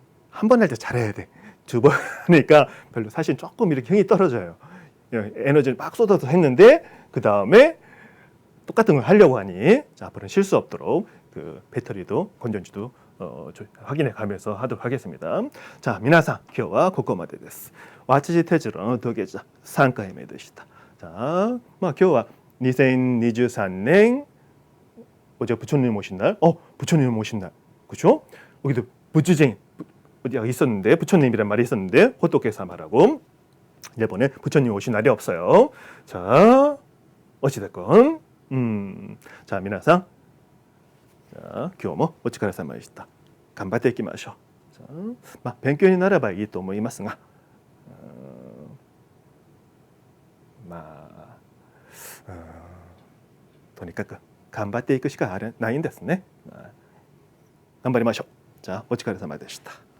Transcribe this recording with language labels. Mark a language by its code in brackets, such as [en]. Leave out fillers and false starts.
[ko] 한 번 할 때 잘해야 돼. 두 번 하니까 별로 사실 조금 이렇게 힘이 떨어져요. 에너지를 막 쏟아서 했는데 그 다음에 똑같은 걸 하려고 하니 자, 앞으로는 실수 없도록 그 배터리도 건전지도 확인해 가면서 하도록 하겠습니다. [ja] 자, 미나상今日はここまでです。私たちの土下座3回目でした。 [ko] 자, [ja] 今日は [ko] 2023년 어제 부처님 오신 날, 부처님 오신 날, 그렇죠? 여기도 부주쟁이 어디가 있었는데 부처님이란 말이 있었는데 호토케사마라고 일본에 부처님 오신 날이 없어요. 자, 어찌됐건, 자, 미나상, 자, [ja] 今日もお疲れ様でした。頑張っていきましょう。まあ、勉強になればいいと思いますが、まあ、とにかく頑張っていくしかないんですね。頑張りましょう。じゃあ、お疲れ様でした。